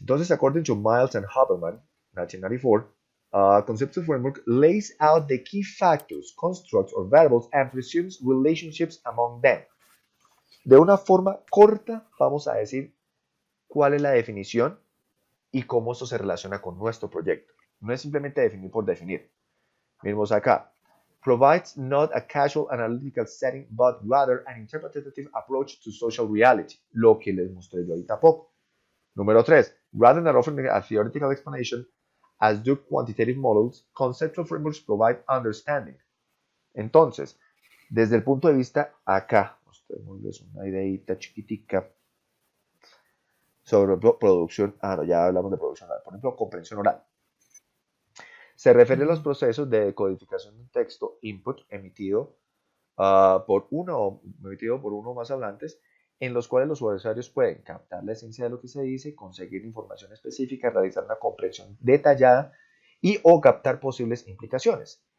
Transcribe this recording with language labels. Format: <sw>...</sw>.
<es>Entonces,</es> <en>according to Miles and Haberman, 1994, conceptual framework lays out the key factors, constructs, or variables and presumes relationships among them.</en> <es>De una forma corta, vamos a decir cuál es la definición y cómo esto se relaciona con nuestro proyecto. No es simplemente definir por definir. Miremos acá.</es> <en>Provides not a casual analytical setting, but rather an interpretative approach to social reality,</en> <es>lo que les mostré yo ahorita poco. Número 3.</es> <en>Rather than offering a theoretical explanation, as do quantitative models, conceptual frameworks provide understanding.</en> <es>Entonces, desde el punto de vista acá, mostrémosles una ideita chiquitica sobre producción. No, ya hablamos de producción oral. Por ejemplo, comprensión oral. Se refiere a los procesos de decodificación de un texto input emitido por uno o más hablantes, en los cuales los usuarios pueden captar la esencia de lo que se dice, conseguir información específica, realizar una comprensión detallada y o captar posibles implicaciones.</es>